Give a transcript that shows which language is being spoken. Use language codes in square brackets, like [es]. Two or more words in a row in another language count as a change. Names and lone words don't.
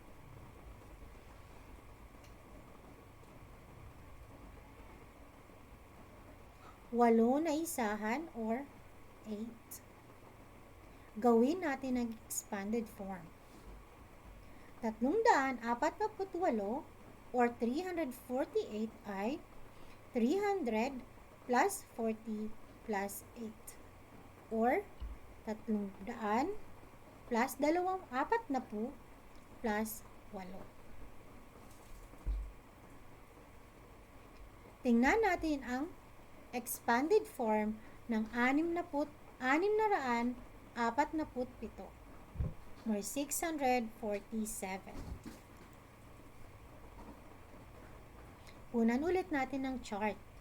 [tl] 8 na isahan or 8. Gawin natin ang [en] expanded form. [tl] 348 or 348 ay 300 plus 40 plus 8 or 300 plus 40 plus 8. Tingnan natin ang [en] expanded form [tl] ng 647 or 647. Unan ulit natin ang chart.